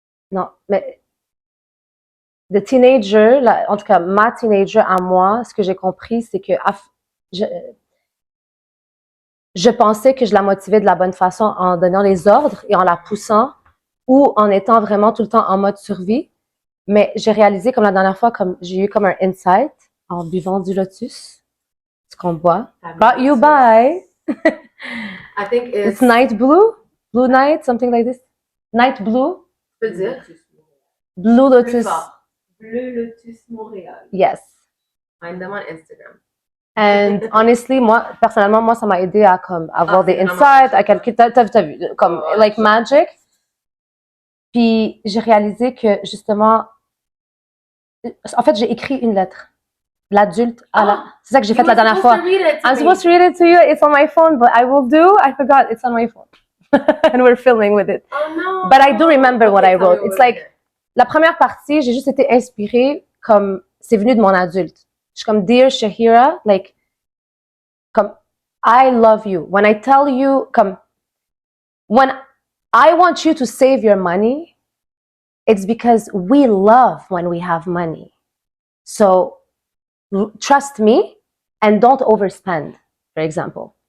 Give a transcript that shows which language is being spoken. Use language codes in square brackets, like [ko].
[fr] Non, mais the teenager, en tout cas ma teenager à moi, ce que j'ai compris, c'est que je pensais que je la motivais de la bonne façon en donnant les ordres et en la poussant ou en étant vraiment tout le temps en mode survie. Mais j'ai réalisé comme la dernière fois, comme j'ai eu comme un insight en buvant du lotus, ce qu'on boit. [en] Brought you by. I think it's night blue night, something like this. Night blue. [fr] Tu peux dire? [en] Blue lotus. [fr] Bleu lotus Montréal. [en] Yes. Find them on Instagram. And honestly, [fr] moi, personnellement, ça m'a aidé à comme avoir des insights, à calculer, t'as vu, comme [en] like magic. [fr] Puis j'ai réalisé que justement, en fait, j'ai écrit une lettre. L'adulte à la. C'est ça que j'ai fait la dernière fois. [en] I'm supposed to read it to you. It's on my phone, but I will do. I forgot. It's on my phone. And we're filming with it. Oh no. But I do remember what I wrote. [fr] It's like, la première partie, j'ai juste été inspirée comme, c'est venu de mon adulte. Je suis comme, [en] Dear Chahira, like, comme, I love you. When I tell you, comme, when I want you to save your money, it's because we love when we have money. So, trust me and don't overspend, for example.